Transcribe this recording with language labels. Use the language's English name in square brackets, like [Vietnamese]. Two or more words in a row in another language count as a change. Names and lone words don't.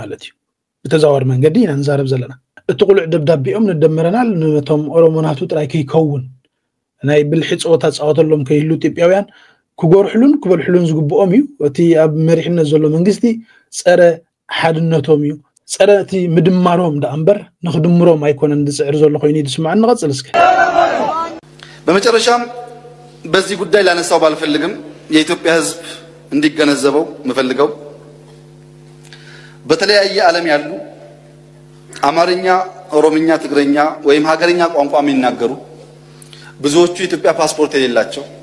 [Tigrinya] ማለት እዩ ብተዘዋዋሪ መንገዲ ኢና ንዛረብ ዘለና እቲ ቁሉዕ ደብዳቤኦም ንደመረናል ነቶም ኦሮሞናቱ ጥራይ ከይከውን ናይ ብልሒ ፆታ ፃወተሎም ከይህሉ ኢትዮጵያውያን ክጎርሕሉን ክበልሕሉን ዝግብኦም እዩ እቲ ኣብ መሪሕነት ዘሎ መንግስቲ ፀረ ሓድነቶም እዩ ፀረ እቲ ምድማሮም ዳእምበር ንኽድምሮም ኣይኮነን ዝፅዕር ዘሎ ኮይኑ ይስማዕ እንቀጽል እስከ [Amharic] በመጨረሻም በዚህ ጉዳይ ላነሳው ባልፈልግም የኢትዮጵያ ህዝብ እንዲገነዘበው መፈልገው በተለያየ ዓለም ያሉ አማርኛ ኦሮምኛ ትግረኛ ወይም ሀገርኛ ቋንቋ የሚናገሩ ብዙዎቹ የኢትዮጵያ ፓስፖርት የሌላቸው